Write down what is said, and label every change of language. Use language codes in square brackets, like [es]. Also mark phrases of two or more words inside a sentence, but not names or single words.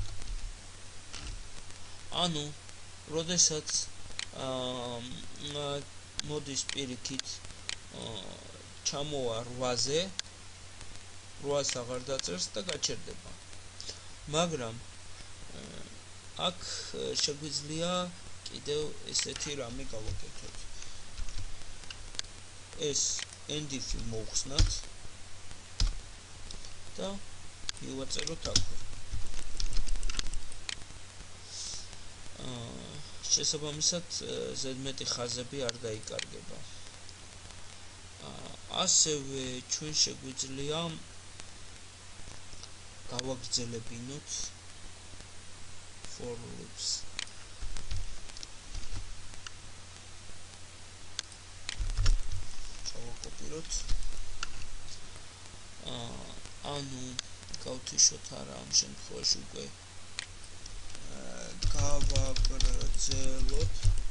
[ka] ანუ, როდესაც მოდის პირიქით ჩამოვა 8-ზე, 8-ს აღარ დაწერს და გაჩერდება. მაგრამ აქ შეგვიძლია კიდევ ესეთი რამე გავაკეთოთ. ეს end-if-ი მოვხსნათ და მივაწეროთ აქვე. შესაბამისად ზედმეტი ხაზები არ დაიკარგება. ასევე ჩვენ შეგვიძლია გავაგრძელებინოთ [en] for loops. [ka] ჩავაკოპიროთ. ანუ გავთიშოთ არა ამ შემთხვევაში უკვე გავაგრძელოთ.